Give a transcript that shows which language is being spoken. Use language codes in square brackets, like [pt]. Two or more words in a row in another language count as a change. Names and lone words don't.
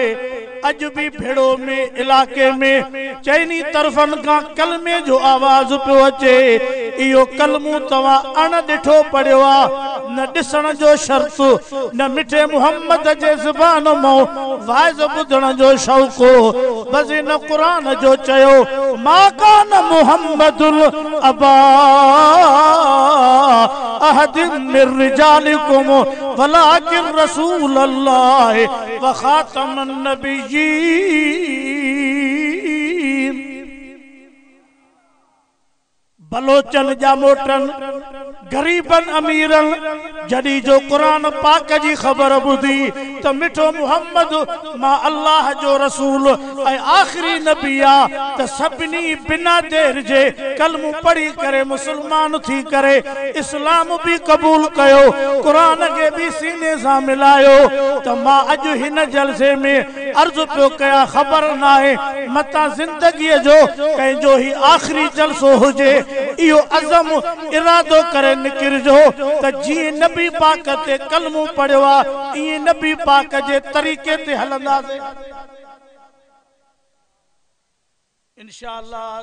[sd] अज भी भेड़ो में इलाके में चइनी तरफन का कलमे जो आवाज पियो अचे। इहो कलमू तव्हां अण ॾिठो पढ़ियो आ न ॾिसण जो शर्त न मिठे मुहम्मद जे ज़बान मां वाइज़ ॿुधण जो शौक़ो बस इन क़ुरान जो चयो [ar] ما كان محمد أبا أحد من رجالكم ولكن رسول الله وخاتم النبيين. [sd] बलोचन जा मोटन गरीबन अमीरन जडी जो कुरान पाक जी खबर बुधी तो मिठो मुहम्मद मां अल्लाह जो रसूल ऐ आखिरी नबी आ तो सबनी बिना देर जे कलमू पढ़ी करे मुसलमान थी करे इस्लाम भी कबूल कयो कुरान के भी सीने से मिलायो। तो मां अज हिन जलसे में अर्ज पियो कया खबर ना है मता जिंदगी जो कंहिंजो ही आखिरी जलसो हुजे इहो अज़म इरादो करे निकिरजो त जीअं नबी पाक ते कलमू पढ़ियो आ ईअं नबी पाक जे तरीक़े ते हलंदासीं इंशाअल्लाह।